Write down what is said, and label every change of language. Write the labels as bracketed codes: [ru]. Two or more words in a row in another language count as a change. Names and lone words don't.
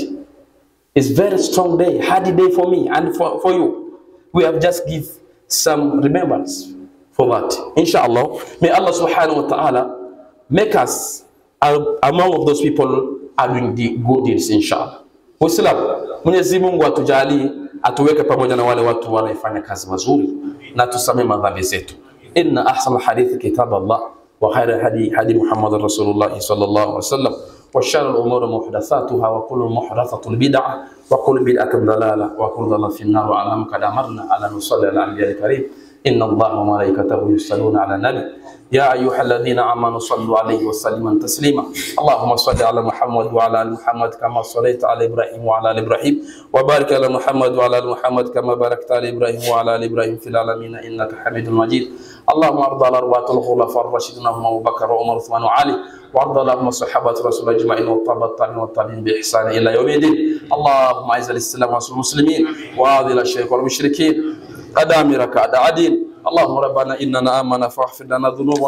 [en] It's a very strong day, hard day for me and for you. We have just give some remembrance for that. Inshallah, may Allah [ar] سبحانه وتعالى [en] make us among of those people are doing the good deeds, inshallah. [sw] Waislamu, Mwenyezi Mungu atujalie, atuweke pamoja na wale watu wanaofanya kazi mazuri na tusamehe madhambi zetu. [ar] إن أحسن الحديث كتاب الله وخير هدي محمد رسول الله صلى الله عليه وسلم وشر الأمور محدثاتها وكل محدثة بدعة وكل بدعة ضلالة وكل ضلالة في النار وعلم قد أمرنا على نصلي على الأنبياء كريم. إن الله وملائكته يصلون على النبي يا أيها الذين آمنوا صلوا عليه وسلموا تسليما اللهم صل على محمد وعلى آل محمد كما صليت على إبراهيم وعلى آل إبراهيم وبارك على محمد وعلى آل محمد كما باركت على إبراهيم وعلى آل إبراهيم في العالمين إنك حميد مجيد اللهم ارض على أرواح الخلفاء الراشدين أبو بكر وعمر وعثمان وعلي وارض اللهم صحابة رسول أجمعين والتابعين بإحسان إلى يوم الدين اللهم أعز الإسلام والمسلمين وأذل الشرك والمشركين أدامرك أعداء الدين اللهم ربنا إننا آمنا فاغفر لنا ذنوبنا